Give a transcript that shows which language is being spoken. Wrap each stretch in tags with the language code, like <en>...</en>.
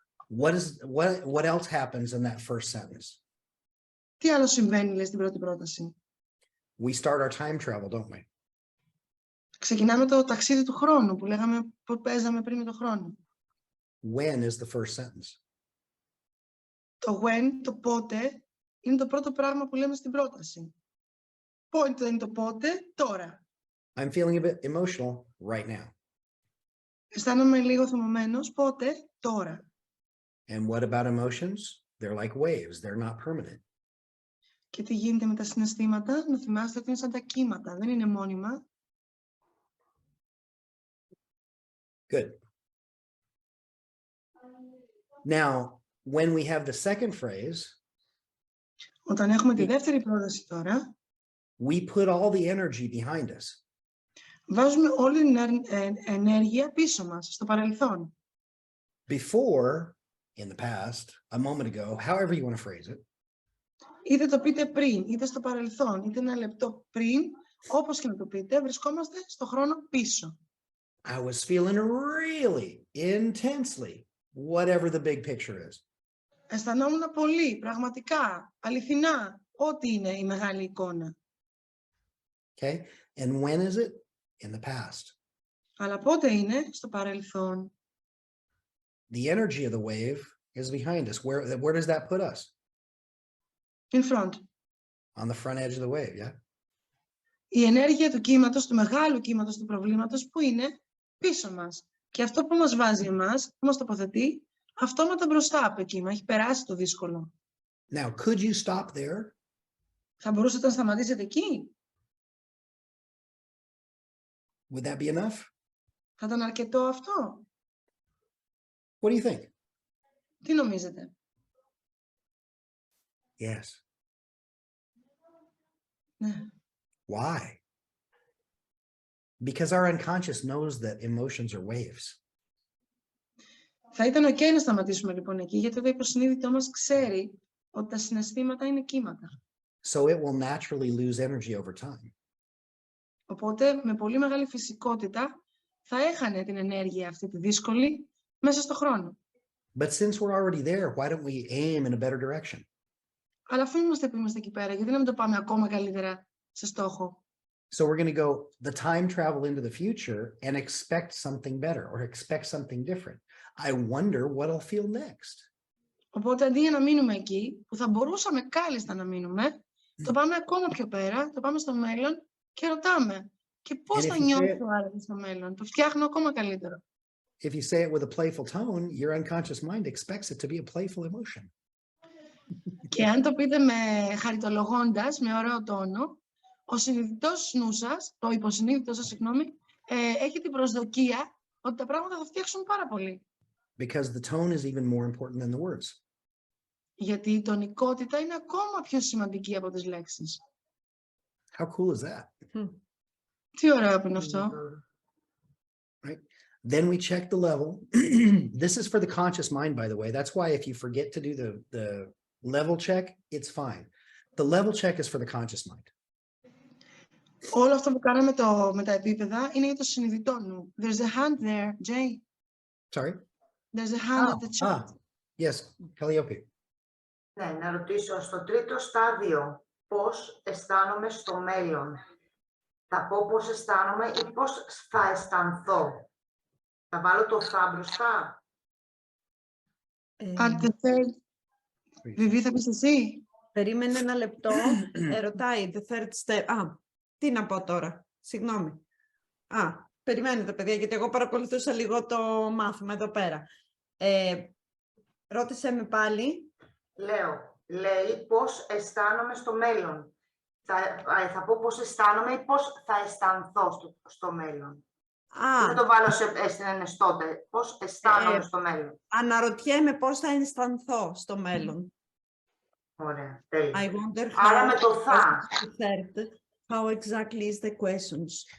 <en>What else happens in that first sentence?</en> <el>Τι άλλο συμβαίνει, λέει, στην πρώτη πρόταση?</el> <en>We start our time travel, don't we?</en> <el>Ξεκινάμε το ταξίδι του χρόνου που παίζαμε πριν με το χρόνο.</el> <en>When is the first sentence?</en> <el>Το when, το πότε, είναι το πρώτο πράγμα που λέμε στην πρόταση. Πότε είναι το πότε? Τώρα.</el> <en>I'm feeling a bit emotional right now.</en> <el>Αισθάνομαι λίγο θυμωμένος. Πότε? Τώρα.</el> <en>And what about emotions? They're like waves. They're not permanent.</en> <el>Και τι γίνεται με τα συναισθήματα? Να θυμάστε ότι είναι σαν τα κύματα. Δεν είναι μόνιμα.</el> <en>Good. Now, when we have the second phrase,</en> <el>όταν έχουμε τη δεύτερη πρόταση τώρα,</el> <en>we put all the energy behind us.</en> <el>Βάζουμε όλη την ενέργεια πίσω μας, στο παρελθόν.</el> <en>Before, in the past, a moment ago, however you want to phrase it.</en> <el>Είτε το πείτε πριν, είτε στο παρελθόν, είτε ένα λεπτό πριν, όπως και να το πείτε, βρισκόμαστε στο χρόνο πίσω.</el> <en>I was feeling really intensely, whatever the big picture is.</en> <el>Αισθανόμουν πολύ, πραγματικά, αληθινά, ό,τι είναι η μεγάλη εικόνα.</el> <en>Okay, and when is it? In the past.</en> <el>Αλλά πότε είναι? Στο παρελθόν.</el> <en>The energy of the wave is behind us. Where does that put us? In front. On the front edge of the wave, yeah?</en> <el>Η ενέργεια του κύματος, του μεγάλου κύματος του προβλήματος, που είναι πίσω μας. Και αυτό που μας βάζει εμάς, που μας τοποθετεί, αυτόματα μπροστά από το κύμα. Έχει περάσει το δύσκολο.</el> <en>Now, could you stop there?</en> <el>Θα μπορούσατε να σταματήσετε εκεί?</el> <en>Would that be enough?</en> <el>Θα ήταν αρκετό αυτό?</el> <en>What do you think?</en> <el>Τι νομίζετε?</el> <en>Yes.</en> <el>Ναι.</el> <en>Why? Because our unconscious knows that emotions are waves.</en> <el>Θα ήταν ok να σταματήσουμε λοιπόν εκεί, γιατί το υποσυνείδητό μας ξέρει ότι τα συναισθήματα είναι κύματα.</el> <en>So it will naturally lose energy over time.</en> <el>Οπότε, με πολύ μεγάλη φυσικότητα, θα έχανε την ενέργεια αυτή τη δύσκολη μέσα στο χρόνο.</el> <en>But since we're already there, why don't we aim in a better direction?</en> <el>Αλλά αφού είμαστε εκεί πέρα, γιατί να μην το πάμε ακόμα καλύτερα σε στόχο?</el> <en>So we're going to go the time travel into the future and expect something better or expect something different. I wonder what I'll feel next.</en> <el>Οπότε, αντί για να μείνουμε εκεί, που θα μπορούσαμε κάλλιστα να μείνουμε, το πάμε ακόμα πιο πέρα, το πάμε στο μέλλον και ρωτάμε. Και πώς θα νιώσω άραγε στο μέλλον? Το φτιάχνω ακόμα καλύτερο.</el> <en>If you say it with a playful tone, your unconscious mind expects it to be a playful emotion.</en> <el>Και αν το πείτε με χαριτολογώντας, με ωραίο τόνο, ο συνειδητός νου σας, το υποσυνείδητο σας, έχει την προσδοκία ότι τα πράγματα θα φτιάξουν πάρα πολύ.</el> <en>Because the tone is even more important than the words.</en> <el>Γιατί η τονικότητα είναι ακόμα πιο σημαντική από τις λέξεις.</el> <en>How cool is that?</en> <el>Τι ωραίο που είναι αυτό.</el> <en>Right? Then we check the level. This is for the conscious mind, by the way. That's why if you forget to do the level check, it's fine. The level check is for the conscious mind. Όλο αυτό που κάναμε με τα επίπεδα είναι για το συνειδητό νου. There's a hand there, Jay. Sorry? There's a hand at the chat. Yes, Calliope.</en> <el>Ναι, να ρωτήσω, στο τρίτο στάδιο, πώς αισθάνομαι στο μέλλον? Θα πω πώς αισθάνομαι ή πώς θα αισθανθώ? Θα βάλω το θα μπροστά?</el> <en>At the third.</en> <el>Βιβί, θα πεις εσύ? Περίμενε ένα λεπτό. Ρωτάει</el> <en>the third step.</en> <el>Τι να πω τώρα? Συγγνώμη. Περιμένετε παιδιά, γιατί εγώ παρακολουθούσα λίγο το μάθημα εδώ πέρα. Ρώτησέ με πάλι. Λέει πώς αισθάνομαι στο μέλλον. Θα πω πώς αισθάνομαι ή πώς θα αισθανθώ στο μέλλον. Δεν το βάλω στην ενεστώτε. Πώς αισθάνομαι στο μέλλον. Αναρωτιέμαι πώς θα αισθανθώ στο μέλλον. Ωραία, τέλεια.</el> <en>I wonder</en> <el>Άρα</el> <en>how</en> <el>με το θα.</el> <en>How exactly is the questions.</en>